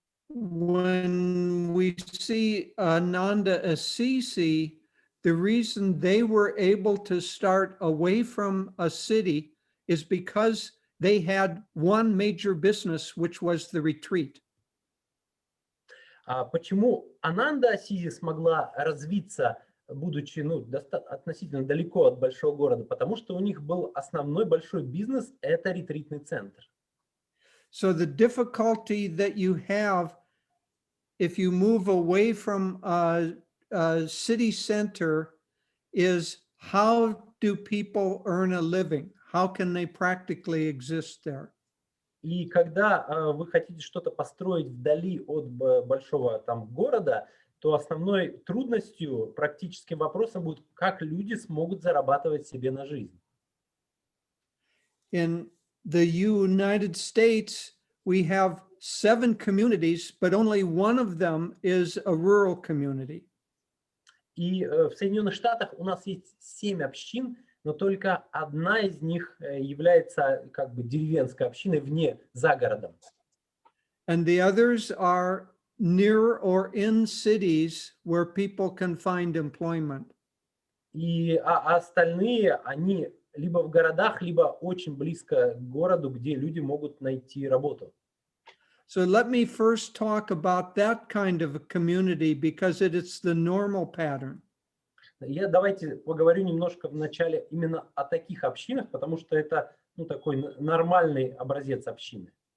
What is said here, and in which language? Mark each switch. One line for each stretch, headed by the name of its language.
English: When we see Ananda Assisi, the reason they were able to start away from a city is because they had one major business, which was the retreat.
Russian: Почему Ананда Асизи смогла развиться, будучи относительно далеко от большого города? Потому что у них был основной большой бизнес – это ретритный центр.
English: So the difficulty that you have if you move away from a city center is how do people earn a living? How can they practically exist there?
Russian: И когда вы хотите что-то построить вдали от большого там города, то основной трудностью, практическим вопросом будет, как люди смогут зарабатывать себе на жизнь.
English: In the United States, we have 7 communities, but only one of them is a rural community.
Russian: И в Соединенных Штатах у нас есть 7 общин, но только одна из них является как бы деревенской общиной за городом.
English: And the others are near or in cities where people can find employment.
Russian: И остальные, они либо в городах, либо очень близко к городу, где люди могут найти работу.
English: So let me first talk about that kind of a community because it's the normal pattern.
Russian: Давайте поговорю немножко вначале именно о таких общинах, потому что это такой нормальный образец общины.